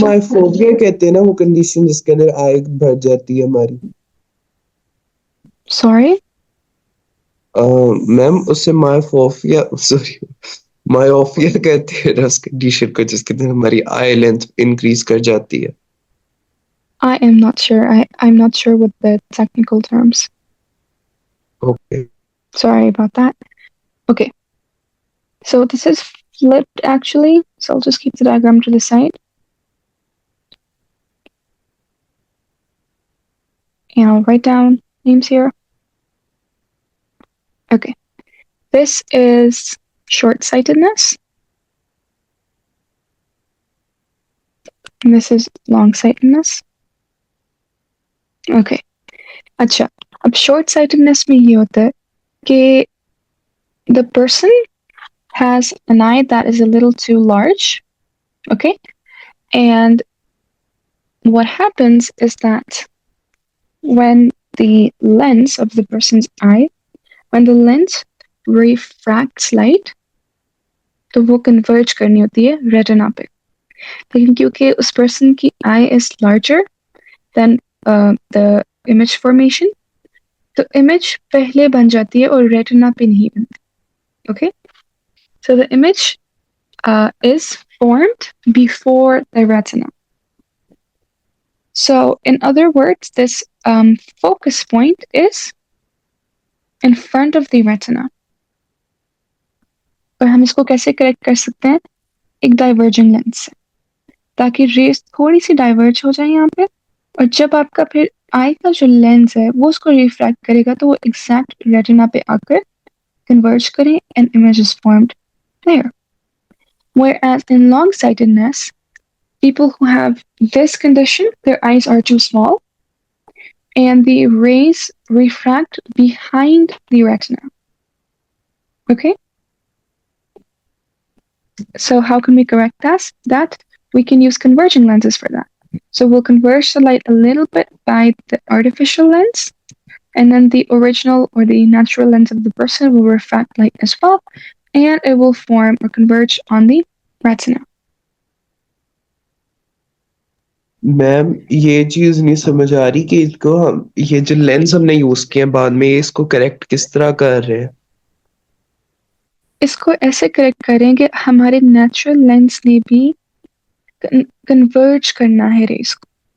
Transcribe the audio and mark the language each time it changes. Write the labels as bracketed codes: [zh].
[hi] माइफोबिया कहते हैं ना, वो कंडीशन जिसके अंदर आग भर जाती है हमारी. [en] sorry. [hi] मैम उसे माइफोबिया, सॉरी, मायोपिया कहते हैं ना उस कंडीशन को जिसके अंदर हमारी आई लेंथ इंक्रीज कर जाती है. [en] I am not sure. I'm not sure with the technical terms. Okay. Sorry about that. Okay. So this is flipped actually. So I'll just keep the diagram to the side. And I'll write down names here. Okay. This is short-sightedness. And this is long-sightedness. [hi] Okay. अच्छा. [en] अब short-sightedness में ये होता है कि the person has an eye that is a little too large. Okay. And what happens is that when the lens of the person's eye, when the lens refracts light, तो वो converge करनी होती है रेटिना पे. [hi] लेकिन क्योंकि उस person की I is larger than the image formation, तो इमेज पहले बन जाती है और रेटिना पे नहीं बनती. [en] Okay, so the image is formed before the retina. So, in other words, this focus point is in front of the retina. [hi] और हम इसको कैसे करेक्ट कर सकते हैं? एक डाइवर्जिंग लेंस से, ताकि रेस थोड़ी सी डाइवर्ज हो जाए यहाँ पे, और जब आपका फिर आई का जो लेंस है वो उसको रिफ्रैक्ट करेगा तो वो एग्जैक्ट रेटिना पे आकर converge करें and image is formed there. [en] Whereas in long-sightedness, people who have this condition, their eyes are too small and the rays refract behind the retina. Okay? So how can we correct that? We can use converging lenses for that. So we'll converge the light a little bit by the artificial lens, and then the original or the natural lens of the person will refract light as well, and it will form or converge on the retina. [hi] Ma'am ये चीज नहीं समझ आ रही कि इसको हम ये जो लेंस हमने यूज किए हैं बाद में ये इसको करेक्ट किस तरह कर रहे हैं? इसको ऐसे करेक्ट करें कि हमारे नेचुरल लेंस ने भी कन्वर्ज करना है रेस को.